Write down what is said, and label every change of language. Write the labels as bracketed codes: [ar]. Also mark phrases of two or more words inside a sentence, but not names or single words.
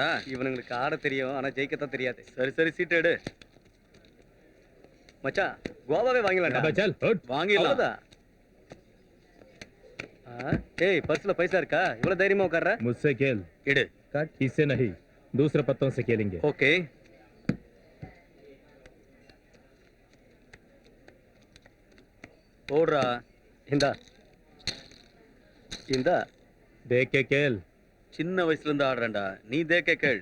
[ta] இவனுங்களுக்கு ஆட தெரியும், ஆனா ஜெயிக்கத்தான் தெரியாது. சரி சரி சீட் எடு மச்சான், கோவாவே வாங்கிடலாம். வாங்கிடலாம். ஏய், பர்ஸ்ல பைசா இருக்கா? இவ்வளவு தைரியமா உட்கார்ற? [hi] मुझसे खेल [ta] எடு. [hi] इससे नहीं, दूसरे पत्तों से खेलेंगे. [ta] ஓகே. ஓடுறா. இந்தா இந்தா. [hi] देख के खेल. [ta] சின்ன வயசுல இருந்து ஆடுறேன்டா. நீ தேக்க கேள்.